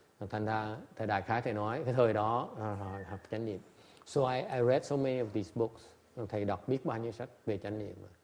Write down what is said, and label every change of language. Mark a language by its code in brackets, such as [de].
[vi] Thành ra thầy đại khái thầy nói cái thời đó học chánh niệm. [en] So I read so many of these books. [vi] Thầy đọc biết bao nhiêu sách về chánh niệm.